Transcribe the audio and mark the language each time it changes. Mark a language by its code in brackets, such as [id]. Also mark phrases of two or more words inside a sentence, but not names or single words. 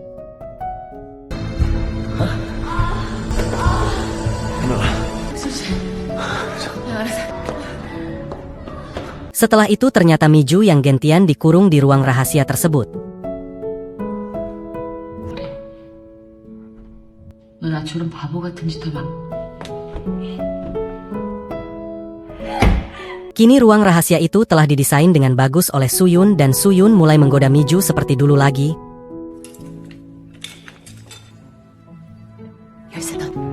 [id] Setelah itu ternyata Miju yang gantian dikurung di ruang rahasia tersebut. [ko] 너 나처럼 바보 같은 짓 하면 [id] Kini ruang rahasia itu telah didesain dengan bagus oleh Suyun dan Suyun mulai menggoda Miju seperti dulu lagi. [ko] 열쇠다.